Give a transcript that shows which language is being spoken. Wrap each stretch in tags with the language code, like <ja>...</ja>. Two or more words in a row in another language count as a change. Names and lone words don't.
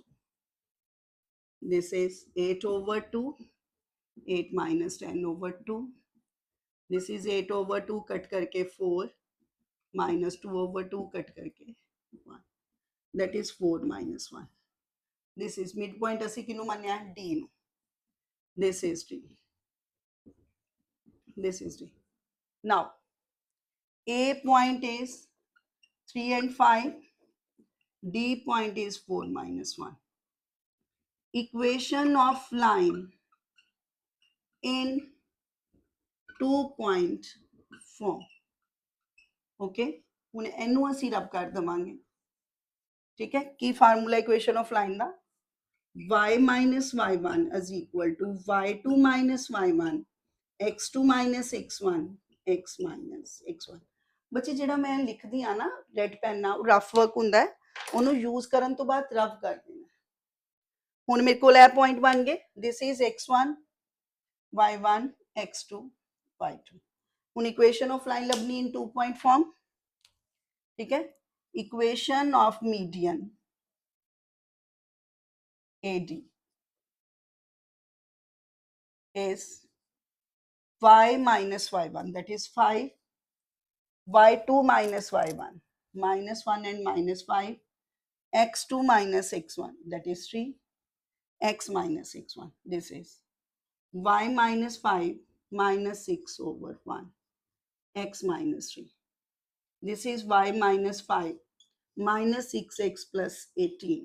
<en>This is 8 over 2, 8 minus 10 over 2. This is 8 over 2 cut करके 4, minus 2 over 2 cut करके 1. That is 4 minus 1. This is midpoint</en> <pa>ਅਸੀਂ ਕਿਹਨੂੰ ਮੰਨਿਆ D ਨੂੰ.</pa> <en>This is D. This is D. Now, A point is 3 and 5. D point is 4 minus 1. Equation of line in 2-point form.</en> <pa>Okay? ਹੁਣ ਇਹਨੂੰ ਅਸੀਂ ਰਬ ਕਰ ਦਵਾਂਗੇ। ਠੀਕ ਹੈ, ਕੀ ਫਾਰਮੂਲਾ</pa> <en>equation of line</en> <pa>ਦਾ?</pa> <en>y minus y1 is equal to y2 minus y1, x2 minus x1, x minus x1।</en> <pa>ਬੱਚੇ ਜਿਹੜਾ ਮੈਂ ਲਿਖਦੀ ਆ ਨਾ</pa> <en>red pen</en> <pa>ਨਾਲ,</pa> <en>rough work</en> <pa>ਹੁੰਦਾ ਹੈ, ਉਹਨੂੰ ਯੂਜ਼ ਕਰਨ ਤੋਂ ਬਾਅਦ ਰਫ ਕਰ ਦੇਣਾ। ਹੁਣ ਮੇਰੇ ਕੋਲ ਇਹ ਪੁਆਇੰਟ ਬਣ ਗਏ,</pa> <en>this is x1 y1 x2 y2। ਹੁਣ equation of line ਲੱਭਣੀ in 2-point form.</en> <hi>ठीक है,</hi> <en>equation of median AD is y minus y1, that is 5, y2 minus y1, minus 1 and minus 5, x2 minus x1, that is 3, x minus x1. This is y minus 5 minus 6 over 1, x minus 3. This is y minus 5 minus 6x plus 18.</en>